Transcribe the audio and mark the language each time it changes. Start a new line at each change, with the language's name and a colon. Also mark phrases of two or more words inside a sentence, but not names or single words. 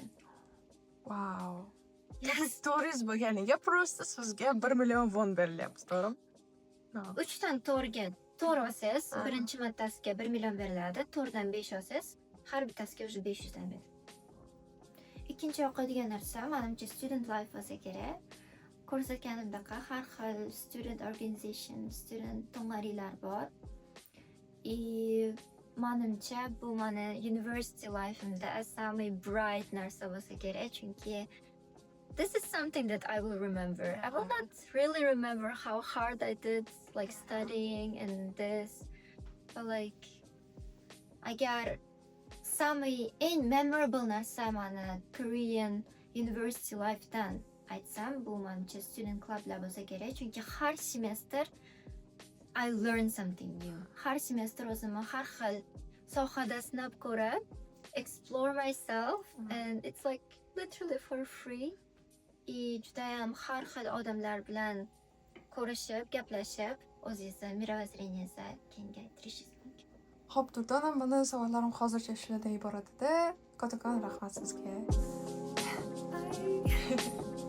Uzbek: Wow. Stories bo'lganiga просто sizga 1 million won berilyapti, to'g'rimi? 3 dan 4ga 4 olsangiz, birinchi martasiga 1 million beriladi, 4 dan 5 olsangiz, har bittasiga o'sha 500 dan beradi. Ikkinchi yoqadigan narsa, menimcha
English: student life
Uzbek: bo'lsa kerak. Ko'rsatganimdek har xil
English: student organization,
Uzbek: student to'ngarilar bor. Menimcha bu meni
English: university life'imda
Uzbek: самый bright narsa bo'lsa kerak, chunki
English: this is something that I will remember. I will not really remember how hard I did like studying and this, but like
Uzbek: agar самый eng memorable narsa meni Korean university life'dan aytsam, bu menimcha student clublar bo'lsa kerak, chunki har semestr
English: I learn something new.
Uzbek: Har semestr o'zimni har xil sohada sinab ko'rib,
English: explore myself and it's like literally for free.
Uzbek: Juda ham har xil odamlar bilan ko'rishib, gaplashib, o'zingizni mirovozreniyingizni kengaytirishingiz mumkin. Xo'p, Durdona, meni savollarim hozircha shulardan iborat edi. Kattakon rahmat sizga.